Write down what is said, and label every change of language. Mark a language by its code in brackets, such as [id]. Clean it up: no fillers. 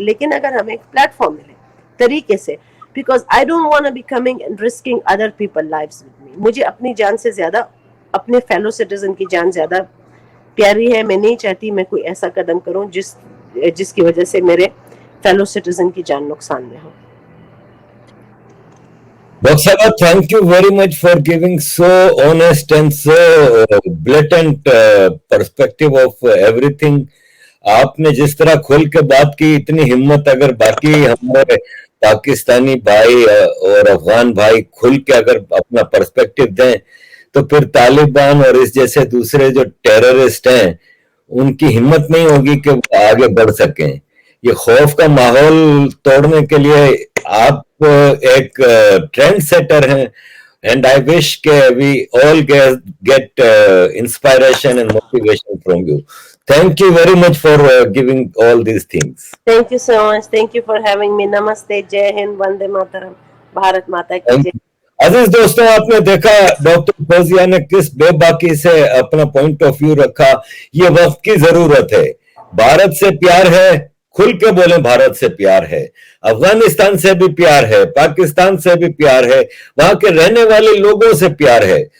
[hi] लेकिन अगर हमें एक प्लेटफॉर्म मिले तरीके से, [en] Because I don't want to be coming and risking other people lives with me. [hi] मुझे अपनी जान से ज्यादा अपने फेलो सिटीजन की जान ज्यादा प्यारी है। मैं नहीं चाहती मैं कोई ऐसा कदम करूं जिसकी वजह से मेरे फेलो सिटीजन की जान नुकसान में हो। [en] Dr. Sabha, thank you very much for giving so honest and so blatant perspective of everything. [hi] आपने जिस तरह खोल के बात की, इतनी हिम्मत अगर बाकी हमारे पाकिस्तानी भाई और अफगान भाई खुल के अगर अपना पर्सपेक्टिव दें, तो फिर तालिबान और इस जैसे दूसरे जो टेररिस्ट हैं उनकी हिम्मत नहीं होगी कि वो आगे बढ़ सकें। ये खौफ का माहौल तोड़ने के लिए आप एक ट्रेंड सेटर हैं, [en] and I wish we all get inspiration and motivation from you. Thank you very much for giving all these things. Thank you so much. Thank you for having me. [hi] Namaste, Jai Hind, Vande Mataram, Bharat माता की जय। अजीज दोस्तों, आपने देखा doctor Fauzia ने किस बेबाकी से अपना पॉइंट ऑफ व्यू रखा। ये वक्त की जरूरत है। भारत से प्यार है, खुल के बोले भारत से प्यार है, अफगानिस्तान से भी प्यार है, पाकिस्तान से भी प्यार है, वहां के रहने वाले लोगों से प्यार है।